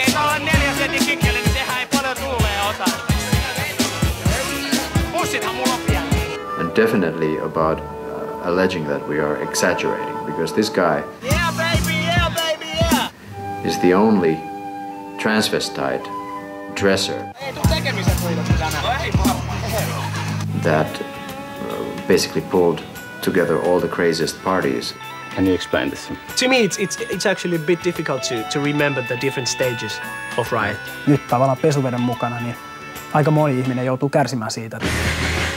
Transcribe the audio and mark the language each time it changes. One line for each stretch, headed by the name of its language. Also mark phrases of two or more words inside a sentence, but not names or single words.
English: And definitely about alleging that we are exaggerating, because this guy is the only transvestite dresser that basically pulled together all the craziest parties. Can you explain this? To me, it's actually a bit difficult to remember the different stages of Riot.
Finnish: Nyt tavallaan pesuveden mukana, niin aika moni ihminen joutuu kärsimään siitä.